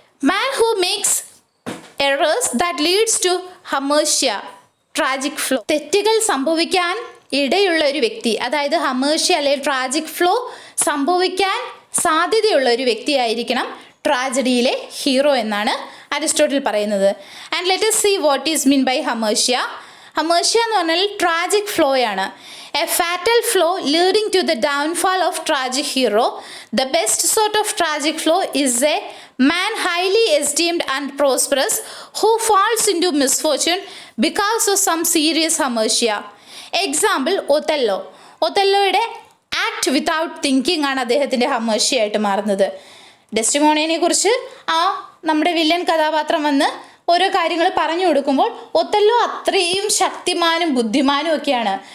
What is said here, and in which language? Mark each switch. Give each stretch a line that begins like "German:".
English: Man who makes errors that leads to hamartia tragic flaw.
Malayalam: തെറ്റുകൾ സംഭവിക്കാൻ ഇടയുള്ള ഒരു വ്യക്തി, അതായത് ഹമേർഷ്യ അല്ലെങ്കിൽ ട്രാജിക് ഫ്ലോ സംഭവിക്കാൻ സാധ്യതയുള്ള ഒരു വ്യക്തിയായിരിക്കണം ട്രാജഡിയിലെ ഹീറോ എന്നാണ് അരിസ്റ്റോട്ടിൽ പറയുന്നത്.
English: And let us see what is mean by hamartia.
Malayalam: ഹമേർഷ്യ എന്ന് പറഞ്ഞാൽ tragic ഫ്ലോയാണ്.
English: A fatal flaw leading to the downfall of tragic hero. The best sort of tragic flaw is a man highly esteemed and prosperous who falls into misfortune because of some serious hamartia.
Malayalam: Example, Othello. ഒതല്ലോയുടെ
English: act without thinking
Malayalam: ആണ് അദ്ദേഹത്തിൻ്റെ ഹമേർഷ്യ ആയിട്ട് മാറുന്നത്. ഡെസ്റ്റിമോണിയനെ കുറിച്ച് നമ്മുടെ villain കഥാപാത്രം വന്ന് ഓരോ കാര്യങ്ങൾ പറഞ്ഞു കൊടുക്കുമ്പോൾ ഒതല്ലോ അത്രയും ശക്തിമാനും ബുദ്ധിമാനും ഒക്കെയാണ്.